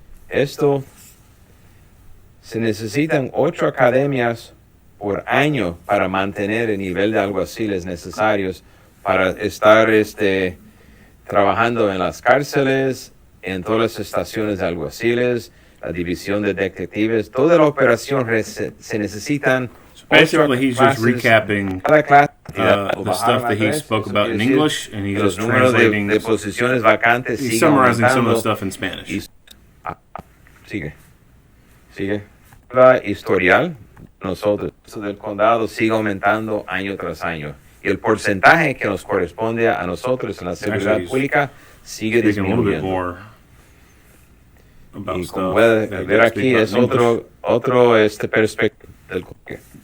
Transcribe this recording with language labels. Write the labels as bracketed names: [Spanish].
[Spanish] Esto se necesitan 8 academias por año para mantener el nivel de alguaciles necesarios para estar trabajando en las cárceles, en todas las estaciones de alguaciles, la división de detectives, toda la operación se necesitan. [English] Basically, he's just recapping the stuff that he spoke about in English, and he's just translating. [Spanish] De posiciones vacantes. [English] He's summarizing some of the stuff in Spanish. [Spanish] Sigue. La historial, nosotros del condado sigue aumentando año tras año. Y el porcentaje que nos corresponde a nosotros en la seguridad pública sigue disminuyendo. Y como puede ver aquí, es otro perspectiva del condado.